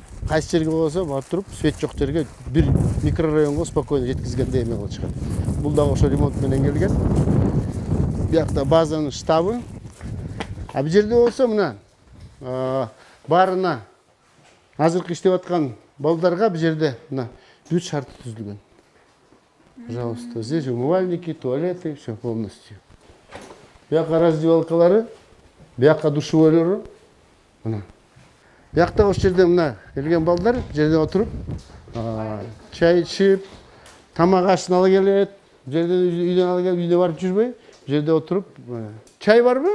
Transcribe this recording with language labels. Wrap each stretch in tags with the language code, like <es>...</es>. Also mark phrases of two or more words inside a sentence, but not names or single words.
<ky>Кайсы жерге болсо барып туруп, свет жок жерге бир микрорайонго спокойно жеткизгенде эме кылып чыгат. Бул дагы ошо ремонт менен келген. Биякта базанын штабы. Бул жерде болсо мына баарына азыркы иштеп аткан балдарга бул жерде мына бүт шарты түзүлгөн.</ky> <ru>Пожалуйста, здесь умывальники, туалеты, все полностью.</ru> <ky>Биякка раздевалкалары, биякка душевойлору. Мына. Биякта ошол жерде мына келген балдар жерде отуруп, чай ичип, тамак ашын ала келет. Жерден үйдөн ала келип, үйдө барып жүрбөй, жерде отуруп, чай барбы?</ky>